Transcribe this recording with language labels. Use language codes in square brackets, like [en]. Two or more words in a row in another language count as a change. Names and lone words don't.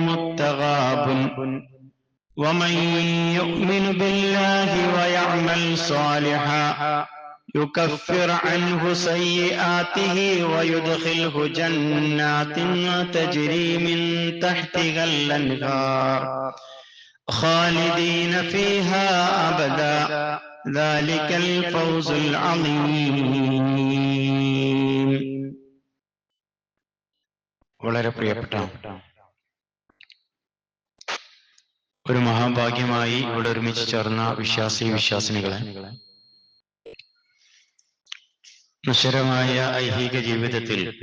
[ar] التغابن ومن يؤمن بالله ويعمل صالحا يكفر عنه سيئاته ويدخله جنات تجري من تحتها الأنهار خالدين فيها أبدا ذلك الفوز العظيم. [ml] വളരെ പ്രിയപ്പെട്ട ഒരു മഹാഭാഗ്യമായി ഇവിടെ ഒരുമിച്ച് ചേർന്ന വിശ്വാസിനികളെ, നശ്വരമായ ഐഹിക ജീവിതത്തിൽ